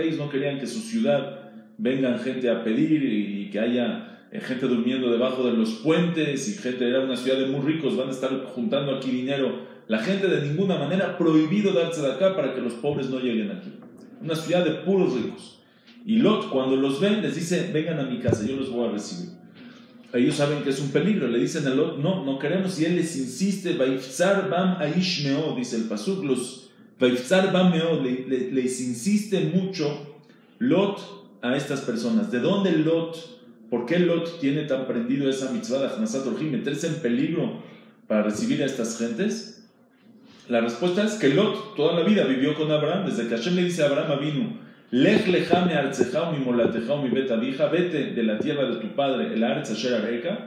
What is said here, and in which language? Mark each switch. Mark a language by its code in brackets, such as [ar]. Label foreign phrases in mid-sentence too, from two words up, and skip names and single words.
[es] Ellos no querían que su ciudad vengan gente a pedir y que haya gente durmiendo debajo de los puentes, y gente, era una ciudad de muy ricos, van a estar juntando aquí dinero. La gente de ninguna manera, prohibido dar tzedakah para que los pobres no lleguen aquí. Una ciudad de puros ricos. Y Lot, cuando los ven, les dice, vengan a mi casa, yo los voy a recibir. Ellos saben que es un peligro, le dicen a Lot, no queremos, y él les insiste, [he] ויפצר בם איש מאד, [es] dice el pasuk, [he] ויפצר בם מאד, [es] les insiste mucho Lot a estas personas. ¿De dónde Lot ¿Por qué Lot tiene tan prendido esa mitzvah de [he] הכנסת אורחים, [es] meterse en peligro para recibir a estas gentes? La respuesta es que Lot toda la vida vivió con Abraham, desde que Hashem le dice a Abraham Avinu, [he] לך לך מארצך וממולדתך ומבית אביך, [es] vete de la tierra de tu padre, [he] אל הארץ אשר אראך.